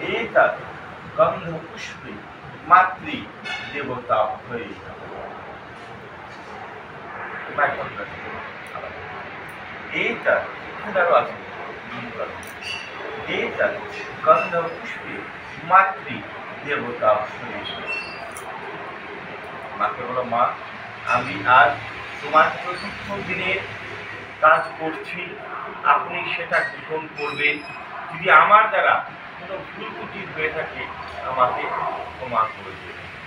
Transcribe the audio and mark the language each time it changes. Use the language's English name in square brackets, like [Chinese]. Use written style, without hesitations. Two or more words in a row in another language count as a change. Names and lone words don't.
[Sanskrit] एतत् गंधपुष्पे मातृ देवताभ्यै नमः। एतत् एतत् गंधपुष्पे मातृ देवताभ्यै [Bangla] মাকে বলো মা আমি আজ তোমার চতুর্থ দিনের কাজ করছি, আপনি সেটা গ্রহণ করবেন। যদি আমার দ্বারা কোনো ভুল ত্রুটি হয়ে থাকে আমাকে ক্ষমা করে দেবেন।